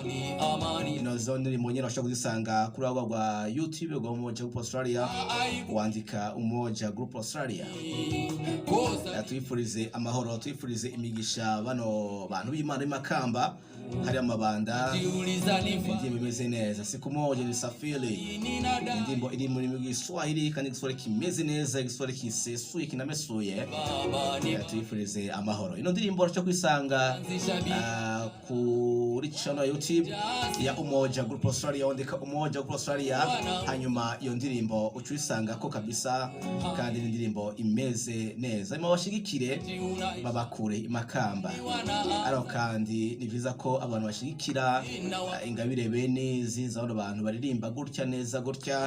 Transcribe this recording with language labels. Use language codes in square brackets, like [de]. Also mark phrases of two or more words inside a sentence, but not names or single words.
[rn] Ino ndirimbo nyine bashobora kuzisanga kuri abo rwa YouTube rwa Umoja Group Australia, wandika Umoja Group Australia. Tuyifurize amahoro, tuyifurize imigisha bano bantu b'Imana Makamba hari amabanda. Indirimbo imeze neza, [sw] siku moja nilisafiri, [rn] indirimbo iri muri Kiswahili kandi Kiswahili kimeze neza, Kiswahili kisesuye kinamesuye. Tuyifurize amahoro. Ino ndirimbo urashobora kwisanga kuri channel ya YouTube ya Umoja Group Australia, wandika Umoja Group Australia, hanyuma iyo ndirimbo ucisanga ko kabisa, kandi indirimbo imeze neza. Ima bashigikire babakure Makamba. Aro kandi ni byiza ko abantu bashigikira ingabire bene ziza abo bantu baririmba gutya neza gutya.